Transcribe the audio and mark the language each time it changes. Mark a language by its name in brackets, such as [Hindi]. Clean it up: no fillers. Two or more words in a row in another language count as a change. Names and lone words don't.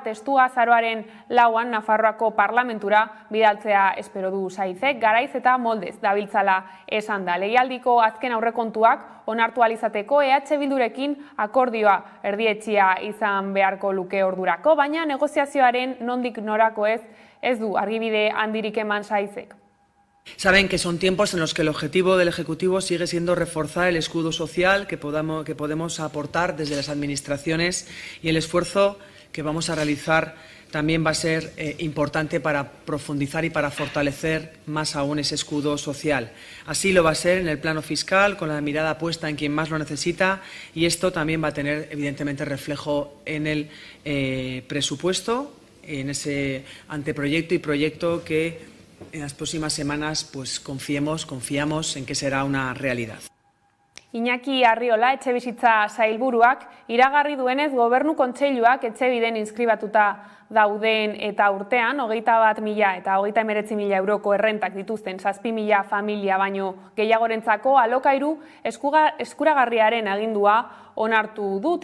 [Basque] Testua azaroaren 4an Nafarroako parlamentura bidaltzea espero du Saizek, garaiz eta moldez dabiltzala esan da. Legealdiko azken aurrekontuak onartu alizateko EH Bildurekin akordioa erdietxia izan beharko luke ordurako, baina negoziazioaren nondik norako ez du argibide handirik eman Saizek. [Spanish] Saben que son tiempos en los que el objetivo del Ejecutivo sigue siendo reforzar el escudo social que podemos aportar desde las administraciones y el esfuerzo que vamos a realizar también va a ser importante para profundizar y para fortalecer más aún ese escudo social. Así lo va a ser en el plano fiscal, con la mirada puesta en quien más lo necesita, y esto también va a tener evidentemente reflejo en el presupuesto, en ese anteproyecto y proyecto que en las próximas semanas pues confiamos en que será una realidad. [Basque] Iñaki Arriola, etxebizitza sailburuak, iragarri duenez Gobernu Kontseiluak etxebiden inskribatuta dauden eta urtean 21.000 eta 39.000 euroko errentak dituzten 7.000 familia baino gehiagorentzako alokairu eskuragarriaren agindua onartu du.